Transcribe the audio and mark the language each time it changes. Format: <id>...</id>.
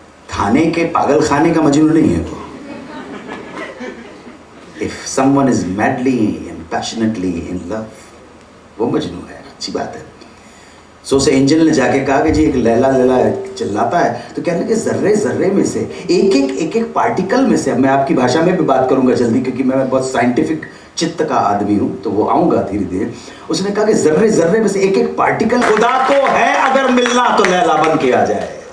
<hi>थाने के पागल खाने का मजनू नहीं है वो.</hi> <en>If someone is madly and passionately in love,</en> <hi>वो मजनू है. अच्छी बात है. सो उसे एंजल ने जाके कहा कि जी एक लैला लैला चिल्लाता है. तो कहने लगे जर्रे जर्रे में से, एक एक पार्टिकल में से. अब मैं आपकी भाषा में भी बात करूंगा जल्दी, क्योंकि मैं बहुत साइंटिफिक चित्त का आदमी हूं, तो वो आऊंगा धीरे धीरे. उसने कहा कि जर्रे जर्रे में से एक एक पार्टिकल, खुदा को है अगर मिलना तो लैला बन के आ जाए.</hi>